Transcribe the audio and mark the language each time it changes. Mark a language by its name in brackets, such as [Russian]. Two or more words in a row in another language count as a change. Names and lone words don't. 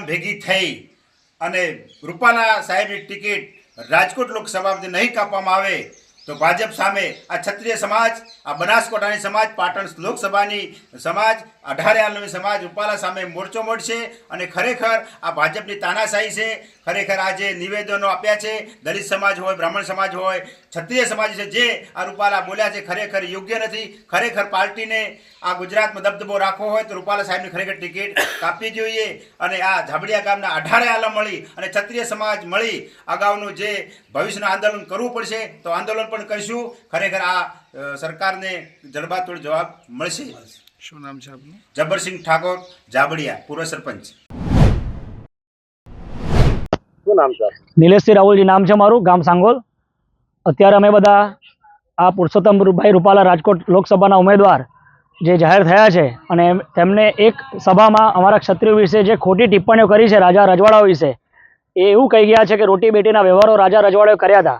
[Gujarati] ભેગી થઈ અને રૂપાલા સાહેબની ટિકિટ રાજકોટ લોકસભા [Hindi] में नहीं [Gujarati] કાપવામાં આવે તો ભાજપ સામે આ ક્ષત્રિય સમાજ આ બનાસકાંઠાની સમાજ પાટણ લોકસભાની સમાજ 18 આલમી સમાજ રૂપાલા સામે મોરચો મોડશે અને ખરેખર આ ભાજપની તાનાશાહી છે। ખરેખર આજ નિવેદનો આપ્યા છે દલિત સમાજ હોય બ્રાહ્મણ સમાજ હોય ક્ષત્રિય સમાજ છે જે આ રૂપાલા બોલ્યા છે ખરેખર યોગ્ય નથી। ખરેખર પાર્ટીને આ ગુજરાતમાં દબદબો રાખવો હોય તો રૂપાલા સાહેબની ખરેખર ટિકિટ કાપવી જોઈએ અને આ ઝાબડિયા ગામના 18 આલમ મળી અને ક્ષત્રિય સમાજ મળી અગાઉનું જે ભવિષ્યનું આંદોલન કરવું પડશે તો આંદોલન પણ કરશું। ખરેખર આ સરકારને જડબાતોડ જવાબ મળશે। શું નામ છે આપનું? જબરસિંહ ઠાકોર જાબડિયા પૂર્વ સરપંચ। શું નામ છે? નિલેશસિંહ રાહુલજી નામ છે મારું, ગામ સાંગોલ। અત્યારે અમે બધા આ પુરુષોત્તમભાઈ રૂપાલા રાજકોટ લોકસભાના ઉમેદવાર જે જાહેર થયા છે અને તેમને એક સભામાં અમારા ક્ષત્રિય વિશે જે ખોટી ટિપ્પણીઓ કરી છે રાજા રજવાડાઓ વિશે એ એવું કહી ગયા છે કે રોટી બેટીના વ્યવહારો રાજા રજવાડાઓએ કર્યા હતા।